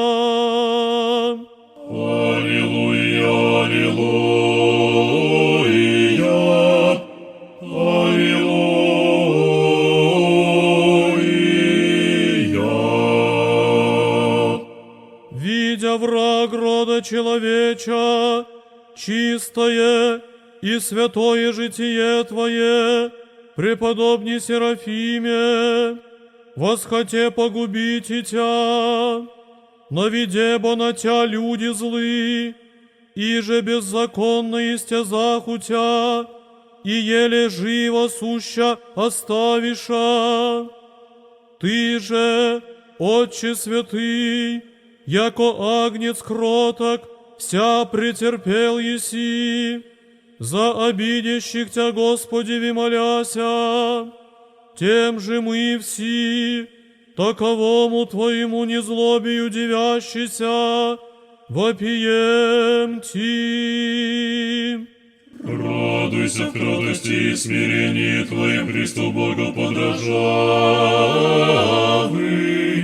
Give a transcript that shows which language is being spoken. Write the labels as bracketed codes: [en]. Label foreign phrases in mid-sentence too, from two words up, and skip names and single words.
[cu] Аллилуйя, аллилуйя, аллилуйя. Видя враг рода человеча, чистое и святое житие Твое, преподобный Серафиме, восхоте погубить и Тя, наведе бо на Тя люди злы, и же беззаконно истязаху Тя, и еле живо суща оставиша. Ты же, Отче святый, яко агнец кроток, вся претерпел еси, за обидящих Тя, Господеви, моляся. Тем же мы все, таковому Твоему незлобию дивящийся, вопием Ти. Радуйся в кротости и смирении Твоим, Христу Богу подражавый.